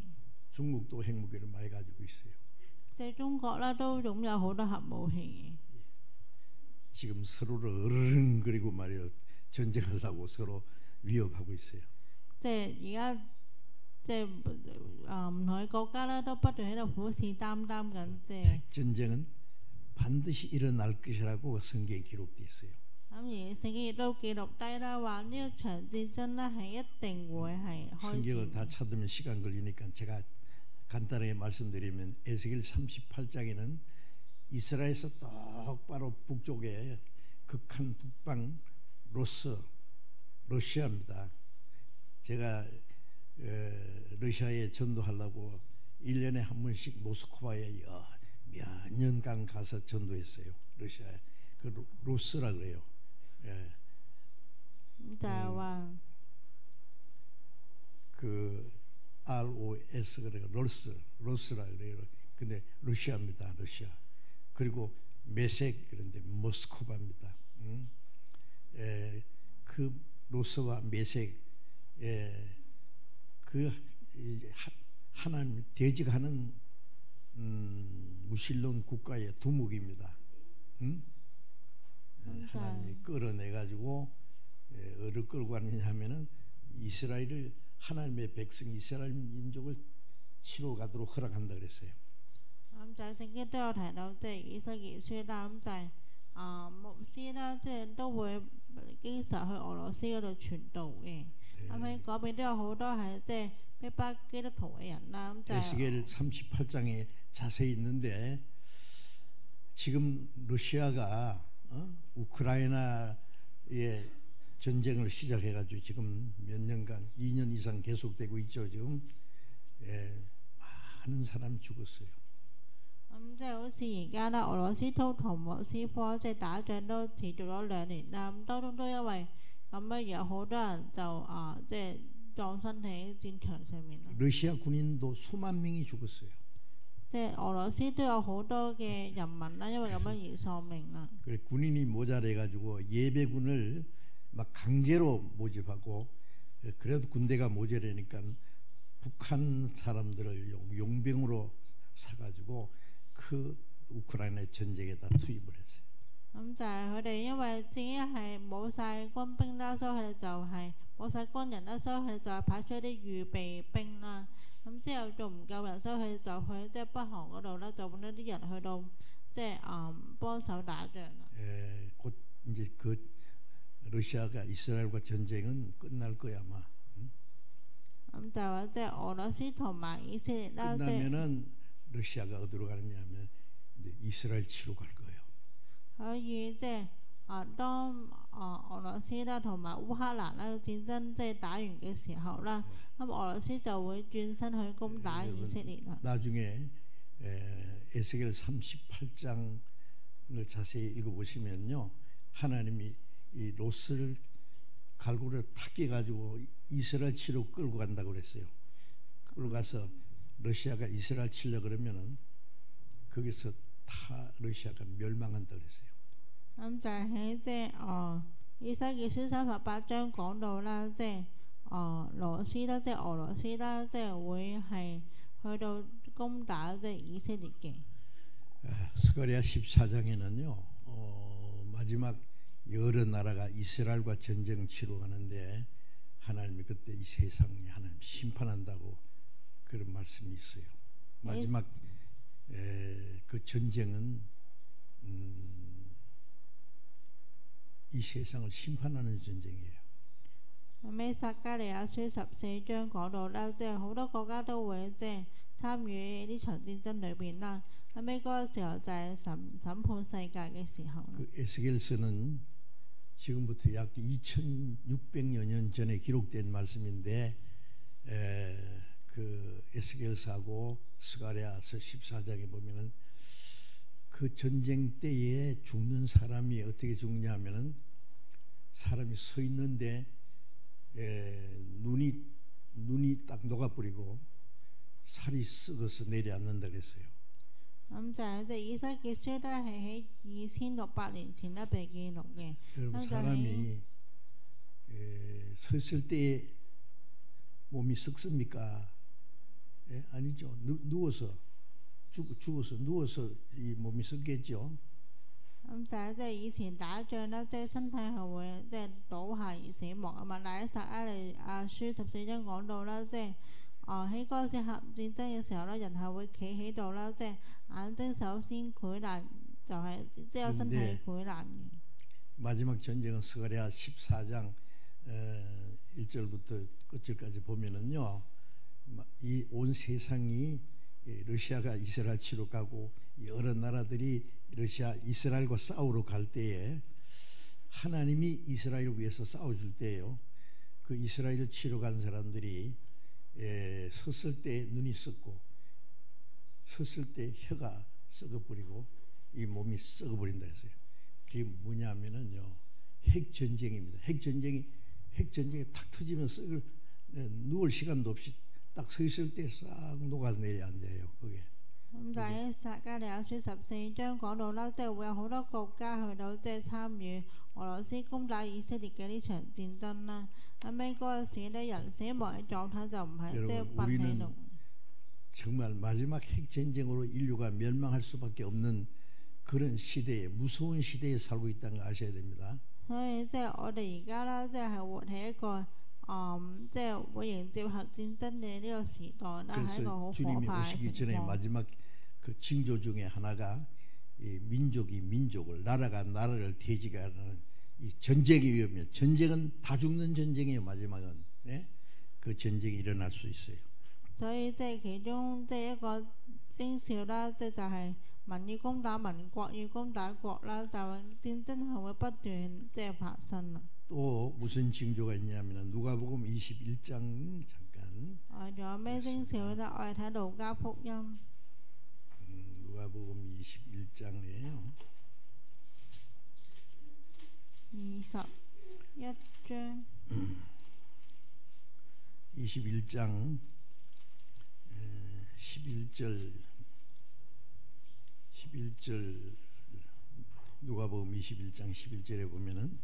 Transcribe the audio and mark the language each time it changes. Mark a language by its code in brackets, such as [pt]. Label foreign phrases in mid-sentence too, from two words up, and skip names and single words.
[ko] 중국도 핵무기를 많이 가지고 있어요. [yue] 即係中國啦，都擁有好多核武器嘅。 [ko] 지금 서로를 어르렁거리고 말이요 전쟁하려고 서로 위협하고 있어요. [yue] 即係而家即係唔同嘅國家咧，都不斷喺度虎視眈眈緊，即係。 [ko] 전쟁은 반드시 일어날 것이라고 성경에 기록되어 있어요. [yue] 咁而聖經亦都記錄低啦，話呢一場戰爭咧係一定會係開 [ko] 성경을 다 [yue] 戰。 [ko] 찾으면 시간 걸리니까 제가 간단하게 말씀드리면 에스겔 38장에는 이스라엘에서 똑바로 북쪽에 극한 북방 러시아입니다. 제가 러시아에 전도하려고 1년에 한 번씩 모스크바에 몇 년간 가서 전도했어요. 러시아에. 그 로스라 그래요. 예. [yue] 咁就係話 [ko] 그 ROS 그래요. 로스라 그래요. 근데 러시아입니다. 러시아. 그리고 메색 그런데 모스크바입니다. 그 로스와 메색 그 하나님 대직하는 무신론 국가의 두목입니다. 하나님이 끌어내 가지고 어를 끌고 가느냐 하면은 이스라엘을 하나님의 백성 이스라엘 민족을 치러 가도록 허락한다 그랬어요. [yue] 咁就係聖經都有提到，即係以西結書啦，咁就係牧師啦，即係都會經常去俄羅斯嗰度傳道嘅。咁喺嗰邊都有好多係即係逼迫基督徒嘅人啦。咁就 [ko] 에스겔 38장에 자세히 있는데 지금 러시아가 우크라이나에 전쟁을 시작해가지고 지금 몇 년간 2년 이상 계속되고 있죠. 지금 많은 사람이 죽었어요. [yue] 咁即係好似而家啦，俄羅斯都同莫斯科即係打仗都持續咗2年啦。咁當中都因為咁樣而有好多人就即係葬身喺戰場上面啦。 [ko] 러시아 군인도 수만 명이 죽었어요. [yue] 即係俄羅斯都有好多嘅人民啦，因為咁樣而喪命啦。 [ko] 그래 군인이 모자래가지고 예배군을 막 강제로 모집하고 그래도 군대가 모자라니까 북한 사람들을 용병으로 사가지고 그 우크라이나 전쟁에다 투입을 했어요. [yue] 咁就係佢哋因為自己係冇晒軍兵啦，所以佢哋就係冇晒軍人啦，所以佢哋就係派出一啲預備兵啦。咁之後仲唔夠人，所以佢哋就去即係北韓嗰度咧，就揾咗啲人去到即係幫手打仗啦。 [ko] 곧 이제 그 러시아가 이스라엘과 전쟁은 끝날 거야 아마. [yue] 咁就話即係俄羅斯同埋以色列啦，即係 [ko] 끝나면은 러시아가 어디로 가느냐면 이제 이스라엘 치러 갈 거예요. [yue] 可以即係當俄羅斯啦同埋烏克蘭啦戰爭即係打完嘅時候啦，咁俄羅斯就會轉身去攻打以色列啦。 [ko] 나중에 에스겔 38장을 자세히 읽어보시면요, 하나님이 이 롯을 갈고리를 탁 깨가지고 이스라엘 치러 끌고 간다고 그랬어요. 끌고 가서 러시아가 이스라엘 치려 그러면은 거기서 다 러시아가 멸망한다 그랬어요. [yue] 咁就係喺即係以西結書38章講到啦，即係羅斯啦，即係俄羅斯啦，即係會係去到攻打即係以色列嘅。 [ko] 스가랴 14장에는요 마지막 여러 나라가 이스라엘과 전쟁 치러 가는데 하나님이 그때 이 세상에 하나님 심판한다고 그런 말씀이 있어요. 마지막 그 전쟁은 이 세상을 심판하는 전쟁이에요. [yue] 喺撒迦利亞書14章講到啦，即係好多國家都會即係參與呢場戰爭裏邊啦。後尾嗰個時候就係審判世界嘅時候。 [ko] 그 에스겔서는 지금부터 약 2,600여 년 전에 기록된 말씀인데 그 에스겔서하고 스가랴서 14장에 보면은 그 전쟁 때에 죽는 사람이 어떻게 죽냐면은 사람이 서 있는데 눈이 딱 녹아버리고 살이 썩어서 내려앉는다 그랬어요. [yue] 咁就係即係以西結書都係喺2600年前咧被記錄嘅。 [ko] 여러분 사람이 섰을 때 몸이 썩습니까? 예? 아니죠. 누워서 죽어서 누워서 이 몸이 썩겠죠. [yue] 咁就係即係以前打仗啦，即係身體係會即係倒下而死亡啊嘛。但係撒迦利亞書14章講到啦，即係喺嗰個時候戰爭嘅時候咧，人係會企喺度啦，即係眼睛首先潰爛，就係即係有身體潰爛嘅。 [ko] 마지막 전쟁은 스가랴 14장 1절부터 끝절까지 보면은요, 이 온 세상이 러시아가 이스라엘 치러 가고 여러 나라들이 러시아 이스라엘과 싸우러 갈 때에 하나님이 이스라엘을 위해서 싸워줄 때예요. 그 이스라엘을 치러 간 사람들이 섰을 때 눈이 썩고 섰을 때 혀가 썩어버리고 이 몸이 썩어버린다 했어요. 그게 뭐냐면은요, 핵전쟁입니다. 핵전쟁이 탁 터지면 누울 시간도 없이 딱 서 있을 때 싹 녹아내려 앉아요. 그게. [yue] 咁但係撒迦利亞書14章講到啦，即係會有好多國家去到即係參與俄羅斯攻打以色列嘅呢場戰爭啦。後尾嗰個時咧，人死亡嘅狀態就唔係即係瞓喺度。 [ko] 정말 마지막 핵전쟁으로 인류가 멸망할 수밖에 없는 그런 시대에 무서운 시대에 살고 있다는 걸 아셔야 됩니다. [yue] 所以即係我哋而家啦，即係活喺一個即係會迎接核戰爭嘅呢個時代啦，係一個好可 [ko] 주님이 [yue] 怕嘅 [ko] 오시기 [yue] 情 [ko] 전에 [yue] 況。 [ko] 마지막 그 징조 중에 하나가 이 민족이 민족을 나라가 나라를 대지하는 이 전쟁이 위험해요. 전쟁은 다 죽는 전쟁이에요. 마지막은 그 전쟁이 일어날 수 있어요. [yue] 所以即係其中即係一個徵兆啦，即係就係民要攻打民，國要攻打國啦，就戰爭係會不斷即係發生啦。 [ko] 또 무슨 징조가 있냐면은 누가복음 21장 잠깐. [yue] 仲有咩徵兆咧？我哋睇路加福音 [ko] 누가복음 21장이에요. [yue] 21章 [ko] 21장 11절 누가복음 21장 11절에 보면은